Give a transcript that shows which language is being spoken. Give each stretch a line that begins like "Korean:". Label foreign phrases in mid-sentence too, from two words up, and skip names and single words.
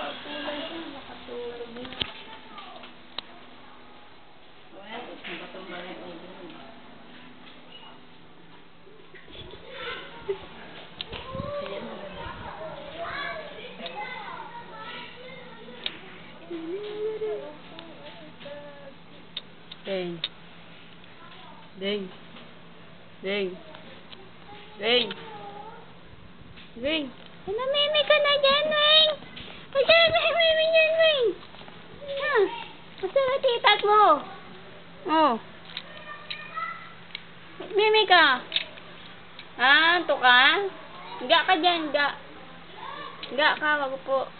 Filipino: Nakatulog na. Well, napatumba na yung ulo. Deng. Deng. Deng. Deng. Deng. Namimik ka na dyan, Weng. Huwag ka na namimik dyan, Weng. Ha? Gusto na titat mo. Oh. Mimik ka. Ah, ito ka? Higa ka dyan, higa. Higa ka, wag po.